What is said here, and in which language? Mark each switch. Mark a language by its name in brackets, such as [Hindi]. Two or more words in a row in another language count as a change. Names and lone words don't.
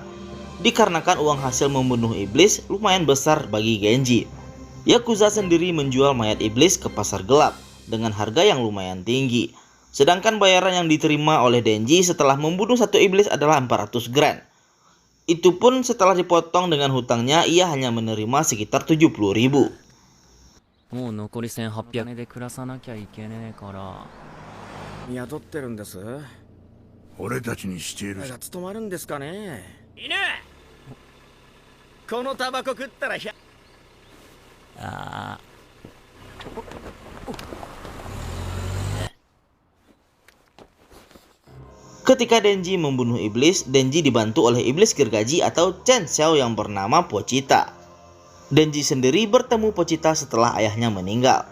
[Indonesian] Dikarenakan uang hasil membunuh iblis lumayan besar bagi Genji, Yakuza sendiri menjual mayat iblis ke pasar gelap dengan harga yang lumayan tinggi. Sedangkan bayaran yang diterima oleh Denji setelah membunuh satu iblis adalah 400 grand. Itu pun setelah dipotong dengan hutangnya, ia hanya menerima sekitar 70.000. [Japanese] もう残り1800円で暮らさなきゃいけねえから雇ってるんです。俺たちにしている。務まるんですかね。犬、このタバコ食ったらあ [Indonesian] Ketika Denji membunuh iblis, Denji dibantu oleh iblis gergaji atau Chainsaw yang bernama Pochita. Denji sendiri bertemu Pochita setelah ayahnya meninggal.